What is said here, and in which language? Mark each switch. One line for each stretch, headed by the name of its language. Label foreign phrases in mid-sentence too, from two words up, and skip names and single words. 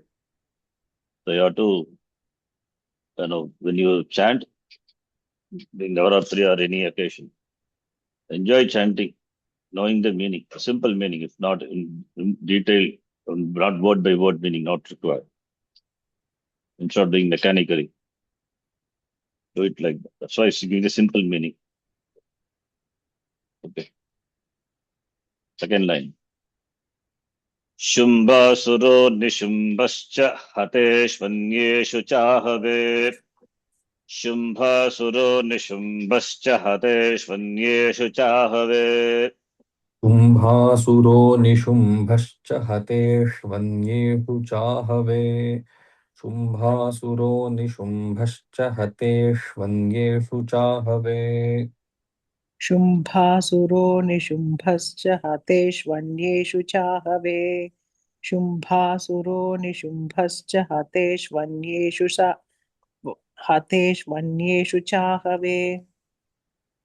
English: So you have to, when you chant, in Navaratri or any occasion, enjoy chanting, knowing the meaning, a simple meaning, if not in detail, not word by word meaning, not required. Instead of doing mechanically, do it like that. That's why it's giving a simple meaning. Okay. Second line.
Sanskrit: शुम्भासुरो निशुम्भश्च हतेष्वन्येषु चाहवे. शुम्भासुरो निशुम्भश्च हतेष्वन्येषु चाहवे. शुम्भासुरो निशुम्भश्च हतेष्वन्येषु चाहवे शुम्भासुरो निशुम्भश्च हतेष्वन्येषु चाहवे शुम्भासुरो निशुम्भश्च हतेष्वन्येषु चाहवे शुम्भासुरो निशुम्भश्च हतेष्वन्येषु चाहवे